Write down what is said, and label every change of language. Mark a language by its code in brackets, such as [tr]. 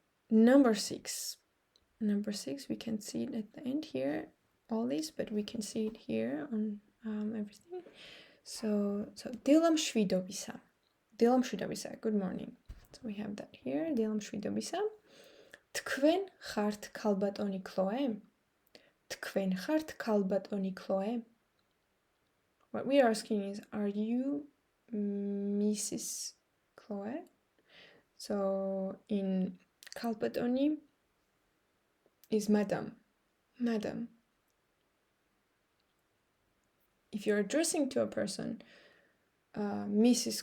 [en] Number 6. Number 6, we can see it at the end here, all these, but we can see it here on everything. [ka] So დილამშვიდობისა. დილამშვიდობისა, [en] good morning. So we have that here, დილამშვიდობისა. [ka] თქვენ ხართ ქალბატონი ქლოე? თქვენ ხართ ქალბატონი ქლოე? [en] What we are asking is, are you Mrs. Chloe? So in kalbadoni is madam. Madam. If you're addressing to a person, Mrs.